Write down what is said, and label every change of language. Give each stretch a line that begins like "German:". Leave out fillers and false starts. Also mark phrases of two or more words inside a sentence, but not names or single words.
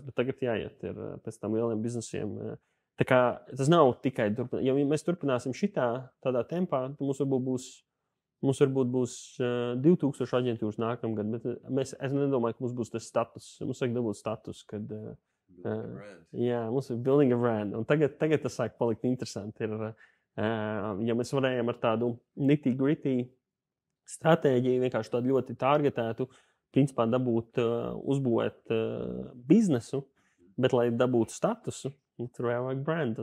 Latvian: Bet tagad jāiet pēc tam lieliem biznesiem. Tā kā tas nav tikai turpināt. Ja mēs turpināsim tādā tempā, tad mums varbūt būs 2000 aģentūras nākamgad, bet es nedomāju, ka mums būs tas status. Mums vajag dabūt status, kad mums ir
English: building a brand.
Latvian: Un tagad tas sāk palikt interesanti. Ja mēs varējām ar tādu nitty-gritty stratēģiju, vienkārši tādu ļoti targetētu, principā dabūt, uzbūvēt biznesu, bet lai dabūtu statusu, tur vajag brand.